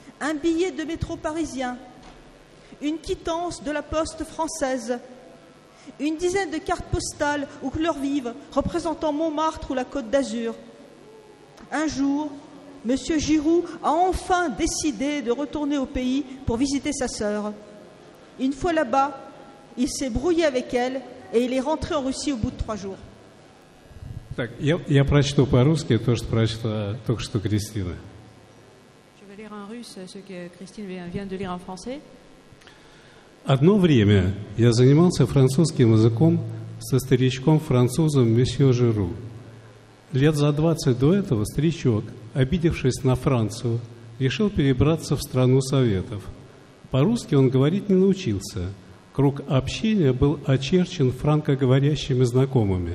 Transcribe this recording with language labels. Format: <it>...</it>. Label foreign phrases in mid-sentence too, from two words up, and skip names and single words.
<fr>Un billet de métro parisien, une quittance de la poste française, une dizaine de cartes postales aux couleurs vives représentant Montmartre ou la Côte d'Azur. Un jour, M. Giroud a enfin décidé de retourner au pays pour visiter sa sœur. Une fois là-bas, il s'est brouillé avec elle et il est rentré en Russie au bout de 3 jours.</fr> <ru>Так, я прочту по-русски то, что прочла только что Кристина.</ru> <fr>Je vais lire en russe ce que Christine vient de lire en français.</fr> <ru>Одно время я занимался французским языком со старичком-французом месье Жиру. Лет за 20 до этого старичок, обидевшись на Францию, решил перебраться в страну Советов. По-русски он говорить не научился. Круг общения был очерчен франкоговорящими знакомыми.</ru>